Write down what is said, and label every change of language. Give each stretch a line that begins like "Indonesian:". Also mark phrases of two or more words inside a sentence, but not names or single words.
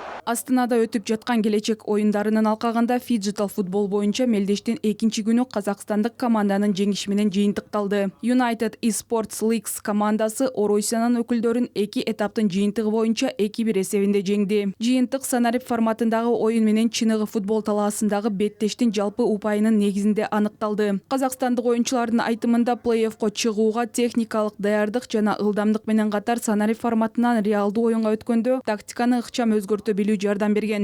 Kyrgyz: Астанада өтүп жаткан келечек оюндарынын алкагында фиджитал футбол боюнча мелдештин экинчи күнү казакстандык команданын жеңиши менен жыйынтыкталды. United eSports Leagues командасы Оросиянын өкүлдөрүн 2 этаптын жыйынтыгы боюнча 2-1 эсебинде жеңди. Жыйынтык санарип форматындагы оюн менен чыныгы футбол талаасындагы беттештин жалпы упайынын негизинде аныкталды. Казакстандык оюнчулардын айтымында плей-оффко чыгууга техникалык даярдык жана ылдамдык менен катар санарип форматынан реалдуу оюнга өткөндө тактиканы ыкчам өзгөртө билүү жардам берген.